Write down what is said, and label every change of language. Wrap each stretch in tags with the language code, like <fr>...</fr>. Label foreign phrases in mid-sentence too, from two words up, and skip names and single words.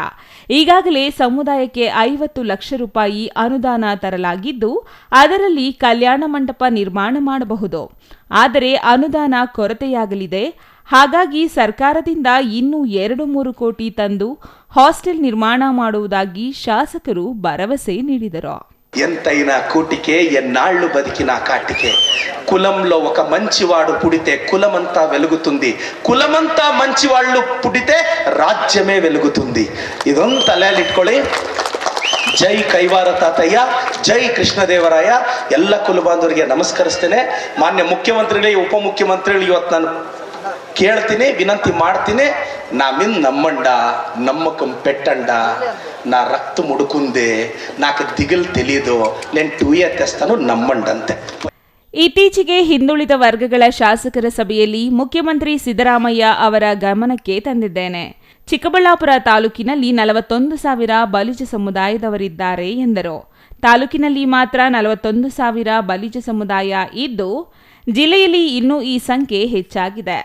<kn>ಈಗಾಗಲೇ ಸಮುದಾಯಕ್ಕೆ 50 ಲಕ್ಷ ರೂಪಾಯಿ ಅನುದಾನ ತರಲಾಗಿದ್ದು ಅದರಲ್ಲಿ ಕಲ್ಯಾಣ ಮಂಟಪ ನಿರ್ಮಾಣ ಮಾಡಬಹುದು. ಆದರೆ ಅನುದಾನ ಕೊರತೆಯಾಗಲಿದೆ. ಹಾಗಾಗಿ ಸರ್ಕಾರದಿಂದ ಇನ್ನೂ 2-3 ಕೋಟಿ ತಂದು ಹಾಸ್ಟೆಲ್ ನಿರ್ಮಾಣ ಮಾಡುವುದಾಗಿ ಶಾಸಕರು ಭರವಸೆ ನೀಡಿದರು.</kn> <te>ఎంతైనా కూటికే ఎన్నాళ్ళు బతికినా కాటికే కులంలో ఒక మంచివాడు పుడితే కులమంతా వెలుగుతుంది, కులమంతా మంచివాళ్ళు పుడితే రాజ్యమే వెలుగుతుంది.</te> <kn>ಇದೊಂದು ತಲೆಯಲ್ಲಿ ಇಟ್ಕೊಳ್ಳಿ. ಜೈ ಕೈವಾರ ತಾತಯ್ಯ, ಜೈ ಕೃಷ್ಣದೇವರಾಯ. ಎಲ್ಲ ಕುಲಬಾಂಧವರಿಗೆ ನಮಸ್ಕರಿಸ್ತೇನೆ. ಮಾನ್ಯ ಮುಖ್ಯಮಂತ್ರಿಗಳೇ, ಉಪಮುಖ್ಯಮಂತ್ರಿಗಳು ಇವತ್ತು ನಾನು ಕೇಳ್ತೀನಿ, ವಿನಂತಿ ಮಾಡ್ತೀನಿ,</kn> <te>నా మీద నమ్మండా నమ్మకం పెట్టండా నా రక్తం ఉడుకుందే నాకు దిగులు తెలియదు నేను 2A తెస్తాను నమ్మండి అంతే.</te> <kn>ಇತ್ತೀಚೆಗೆ ಹಿಂದುಳಿದ ವರ್ಗಗಳ ಶಾಸಕರ ಸಭೆಯಲ್ಲಿ ಮುಖ್ಯಮಂತ್ರಿ ಸಿದ್ದರಾಮಯ್ಯ ಅವರ ಗಮನಕ್ಕೆ ತಂದಿದ್ದೇನೆ. ಚಿಕ್ಕಬಳ್ಳಾಪುರ ತಾಲೂಕಿನಲ್ಲಿ 41,000 ಬಲಿಜ ಸಮುದಾಯದವರಿದ್ದಾರೆ ಎಂದರು. ತಾಲೂಕಿನಲ್ಲಿ ಮಾತ್ರ 41,000 ಬಲಿಜ ಸಮುದಾಯ ಇದ್ದು ಜಿಲ್ಲೆಯಲ್ಲಿ ಇನ್ನೂ ಈ ಸಂಖ್ಯೆ ಹೆಚ್ಚಾಗಿದೆ.</kn>